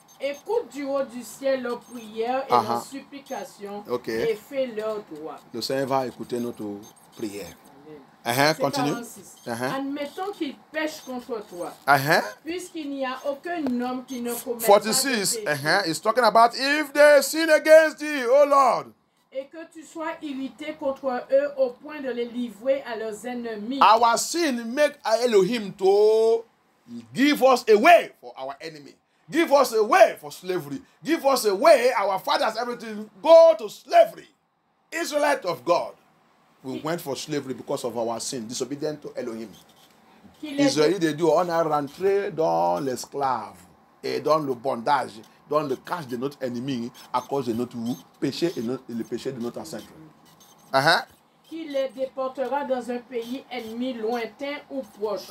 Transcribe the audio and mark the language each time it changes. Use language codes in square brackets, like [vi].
[fr] Écoute du haut du ciel leurs prières et leurs supplications et fais leur droit. Le Seigneur va écouter notre prière. Continue. Admettons qu'ils pêchent contre toi. Puisqu'il n'y a aucun homme qui ne commette 46. [en] It's talking about if they sin against thee, O Lord. [fr] Et que tu sois irrité contre eux au point de les livrer à leurs ennemis. [en] Our sin make Elohim to give us away for our enemy. Give us away for slavery. Give us away, our fathers, everything. Go to slavery. Israelite of God. We went for slavery because of our sin, disobedient to Elohim. [fr] Israël de Dieu, on a rentré dans l'esclave et dans le bondage, dans le cache de notre ennemi à cause de notre péché et le péché de notre ancêtre. Qui les déportera dans un pays ennemi lointain ou proche.